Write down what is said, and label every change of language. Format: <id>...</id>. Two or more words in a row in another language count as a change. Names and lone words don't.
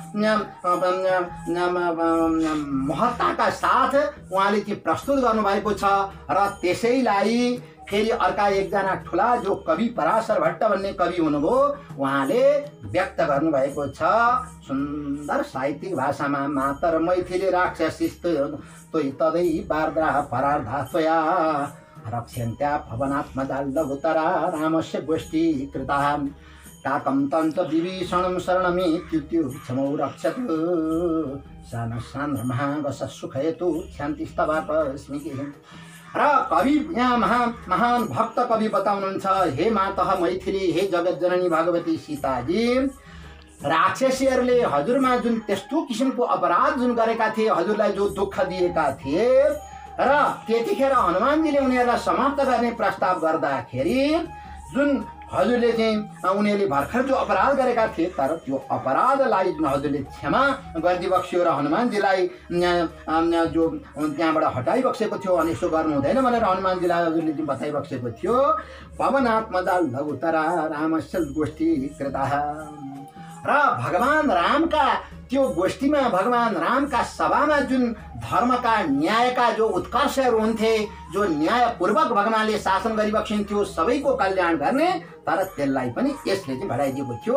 <ne>महत्ताका साथ उहाँले चाहिँ प्रस्तुत गर्नुभएको छ र त्यसैलाई फेरि अर्का एकजना ठुला जो कवि पराशर भट्ट भन्ने कवि हुनुभयो, उहाँले व्यक्त गर्नुभएको छ सुन्दर साहित्यिक भाषामा।</ne> <sa>मातर मैथिली राक्षसिस्त तदै बार्द्रा परार्धात्वया रक्ष्यन्त्या भवनात्मजा लघुतरा रामस्य गोष्ठी कृता काकं तन्त विभीषणं शरणमित्युक्त्यो क्षमौ रक्षत सान्द्र महागस सुखयतु शान्तिस्तवापस्मि।</sa> <ne>र कवि यहाँ महान भक्त कवि बताउनुहुन्छ, हे माता मैथिली, हे जगत जननी भगवती सीताजी, राक्षसीहरूले हजुरमा जुन त्यस्तो किसिमको अपराध जुन गरेका थिए, हजुरलाई जो दुःख दिएका थिए र त्यतिखेर हनुमानजीले उनीहरूलाई समाप्त गर्ने प्रस्ताव गर्दाखेरि जुन हजुरले चाहिँ उनीहरूले भर्खर जो अपराध गरेका थिए, तर त्यो अपराधलाई जुन हजुरले क्षमा गरिदिबक्स्यो र हनुमानजीलाई जो त्यहाँबाट हटाइबक्सेको थियो अनि यसो गर्नु हुँदैन भनेर हनुमानजीलाई हजुरले चाहिँ बताइबक्सेको थियो।</ne> <sa>पवनात्मजा लघुतरा रामस्य गोष्ठी कृता</sa> <ne>र भगवान रामका त्यो गोष्ठीमा भगवान रामका सभामा जुन धर्मका न्यायका जो उत्कर्षहरू हुन्थे, जो न्यायपूर्वक भगवानले शासन गरिबक्सिन्थ्यो सबैको कल्याण गर्ने, तर त्यसलाई पनि यसले चाहिँ घटाइदिएको थियो।</ne>